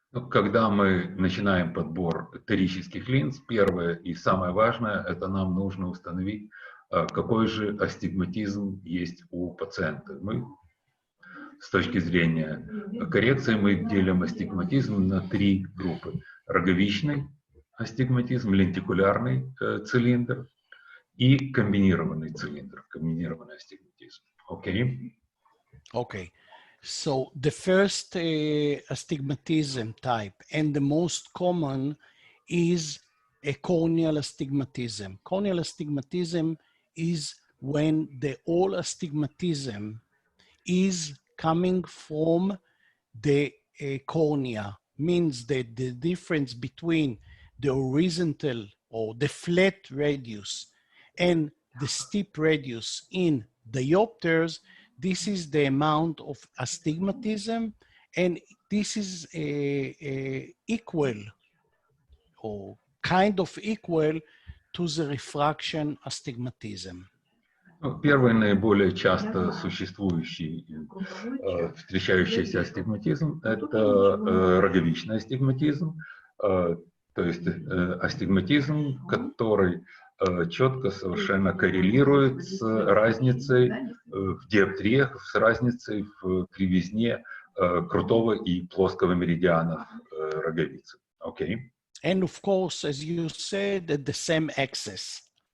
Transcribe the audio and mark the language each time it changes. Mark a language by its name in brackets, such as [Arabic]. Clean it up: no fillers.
[Russian] Когда мы начинаем подбор торических линз, первое и самое важное, это нам нужно установить, какой же астигматизм есть у пациента. Мы, с точки зрения коррекции, мы делим астигматизм на 3 группы. Роговичный астигматизм, лентикулярный цилиндр и комбинированный цилиндр, комбинированный астигматизм. [English] Okay? Okay, so the first astigmatism type and the most common is a corneal astigmatism. Corneal astigmatism is when the all astigmatism is coming from the cornea, means that the difference between the horizontal or the flat radius and the steep radius in diopters, this is the amount of astigmatism, and this is equal or kind of equal to the refraction astigmatism. [Russian] Первый наиболее часто существующий, встречающийся астигматизм – это роговичный астигматизм. То есть астигматизм, который четко совершенно коррелирует с разницей в диоптриях, с разницей в кривизне крутого и плоского меридианов роговицы. [English] Okay. And of course, as you said, at the same axis.